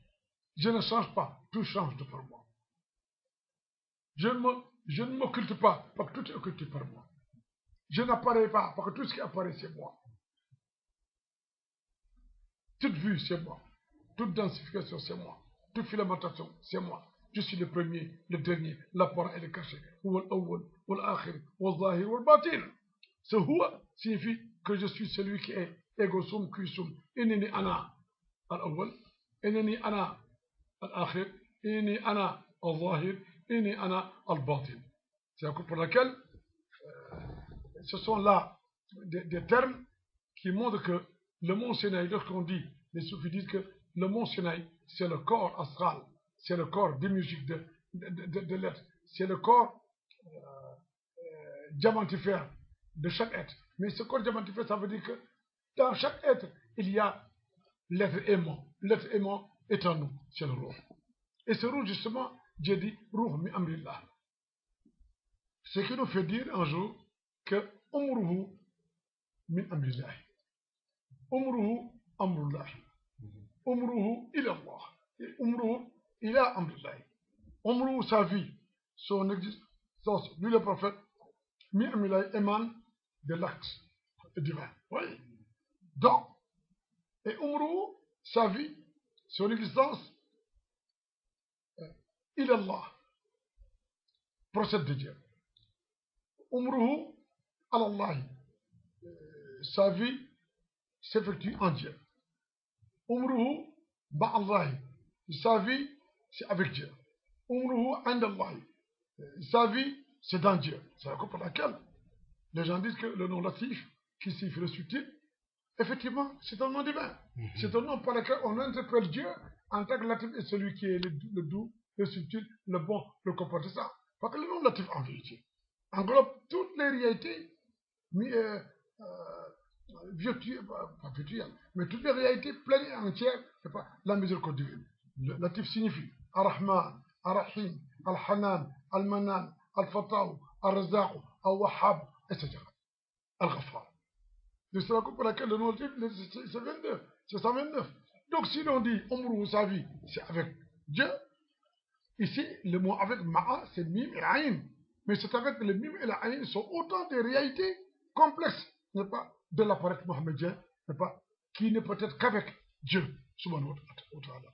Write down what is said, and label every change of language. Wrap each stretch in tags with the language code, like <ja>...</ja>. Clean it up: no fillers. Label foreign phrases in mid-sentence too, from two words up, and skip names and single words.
<fr>Je ne change pas, tout change de par moi. Je ne m'occulte pas, parce que tout est occulté par moi. Je n'apparais pas, parce que tout ce qui apparaît, c'est moi. Toute vue, c'est moi. Toute densification, c'est moi. Toute filamentation, c'est moi. Je suis le premier, le dernier, l'apparent et le caché.</fr> <ar>هو الأول والآخر والظاهر والباطن.</ar> <fr>Ce huwa signifie que je suis celui qui est</fr> <la>ego sum, qui sum.</la> <ar>إنني أنا الأول، إنني أنا الآخر، إنني أنا الظاهر، إنني أنا الباطن.</ar> <fr>C'est la cause pour laquelle ce sont là des termes qui montrent que le mont Sinaï, lorsqu'on dit, les soufis disent que le mont Sinaï, c'est le corps astral, c'est le corps démiurgique de l'être, c'est le corps diamantifère de chaque être. Mais ce corps diamantifère, ça veut dire que dans chaque être, il y a l'être aimant. L'être aimant est en nous, c'est le roux. Et ce roux, justement, Dieu dit, roux</fr> <ar>من أمر الله.</ar> <fr>Ce qui nous fait dire un jour que</fr> <ar>أمره من أمر الله. أمره أمر الله. أمره إلى الله. أمره إلى أمر الله.</ar> <fr>Umruhu, sa vie, son existence, lui le prophète,</fr> <ar>من أمر الله</ar> <fr>émane de l'acte divin. Oui. Donc, et umruhu, sa vie, son existence,</fr> <ar>إلى الله,</ar> <fr>procède de Dieu.</fr> <ar>أمره على الله.</ar> <fr>Sa vie s'effectue en Dieu.</fr> <ar>أمره بالله.</ar> <fr>Sa vie, c'est avec Dieu.</fr> <ar>أمره عند الله.</ar> <fr>Sa vie, c'est dans Dieu. C'est la raison pour laquelle les gens disent que le nom latif, qui signifie le subtil, effectivement, c'est un nom divin. C'est un nom par lequel on interpelle Dieu en tant que latif et celui qui est le doux, le subtil, le bon, le comporté ça. Parce que le nom latif, en vérité, englobe toutes les réalités virtuelles, pas virtuelles, mais toutes les réalités pleines et entières, c'est pas la miséricorde divine. Le latif signifie</fr> <ar>الرحمن، الرحيم، الحنان، المنان، الفتاح، الرزاق، الوهاب, etc. الغفار.</ar> <fr>C'est la raison pour laquelle le nom latif, c'est 22, c'est 129. Donc si l'on dit Umru sa vie, c'est avec Dieu, ici le mot avec Ma'a, c'est Mim et Aïn. Mais c'est avec le Mim et l'Aïn sont autant de réalités complexes, n'est-ce pas, de l'appareil mohammedien, n'est-ce pas, qui ne peut être qu'avec Dieu,</fr> <ar>سبحانه وتعالى.</ar>